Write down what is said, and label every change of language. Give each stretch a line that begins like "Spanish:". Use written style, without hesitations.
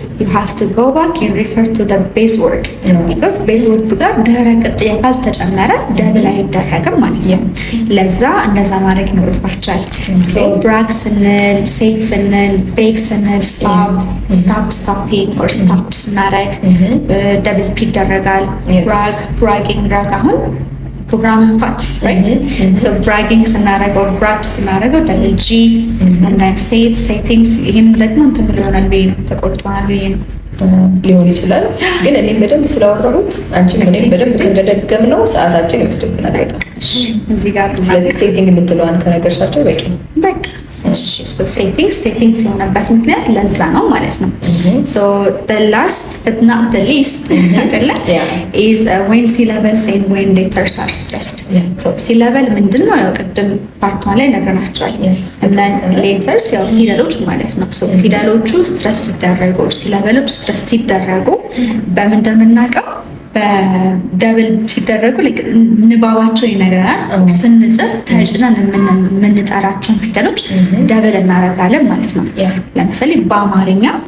English: you have to go back and refer to the base word because base word
Amharic: ጋር ድህረ ቅጥያ ካልተጨመረ double አይደረግም ማለት ነው። ለዛ እንደዛ ማድረግ ይኖርባችኋል።
English: so brag ስንል set ስንል bake ስንል stop stopping or stopped ስናደርግ double p ይደረጋል።
Amharic: bragging አሁን ፕሮግራም ፋት right so bragging ስናደርገው or brag ስናደርገው double g and then settings ይሄን ደግሞ እንትን ብለናል ወይ ተቆርጧል ወይ ሊሆን ይችላል። ግን እኔም በደንብ ስላወራሁት አንቺም እኔም በደንብ ከደገምነው ሰዓታችን ይወስድብናል በጣም እዚህ ጋር ስለዚህ ሴቲንግ የምትለዋን ከነገርሻቸው በቂ በቃ so settings የሆነበት ምክንያት ለዛ ነው ማለት ነው።
English: so the last but not the least አይደለ is when syllables and when letters are stressed.
Amharic: so syllable ምንድነው? ያው ቅድም ፓርቷ ላይ ነግረናቸዋል። and then letters ያው ፊደሎች ማለት ነው። so ፊደሎቹ ስትረስ ሲደረጉ syllables ስትረስ ሲደረጉ በምን እንደምናውቀው በደብል ሲደረጉ ንባባቸው ይነግረናል። ስንጽፍ ተጭነን የምንጠራቸውን ፊደሎች ደብል እናደርጋለን ማለት ነው። ለምሳሌ በአማርኛ